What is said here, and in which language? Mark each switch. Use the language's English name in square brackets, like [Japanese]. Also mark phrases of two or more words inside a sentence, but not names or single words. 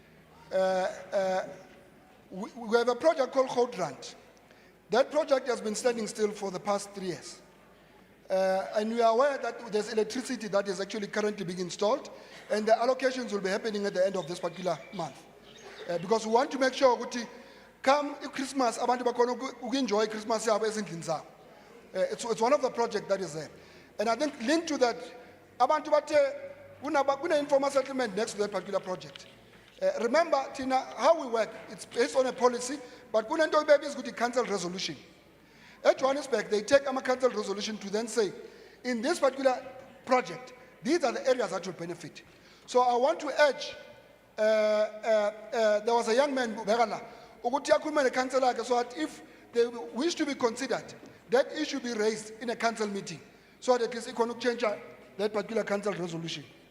[English] We have a project called Goudrand. That project has been standing still for the past 3 years. And we are aware that there's electricity that is actually currently being installed, and the allocations will be happening at the end of this particular month. Because we want to make sure that come Christmas, [Zulu] abantu bakhona [English] enjoy Christmas [Zulu] yabo ezindlini zabo. [English] It's one of the projects that is there. And I think linked to that, [Zulu] abantu bathe kuna [English] informal settlement next to that particular project. Remember, Tina, how we work, it's based on a policy, but kunento baby is good to cancel resolution. At Johannesburg, they take a council resolution to then say, in this particular project, these are the areas that will benefit. So I want to urge, there was a young man, Begala, so that if they wish to be considered, that issue be raised in a council meeting, so that at least it can change that particular council resolution.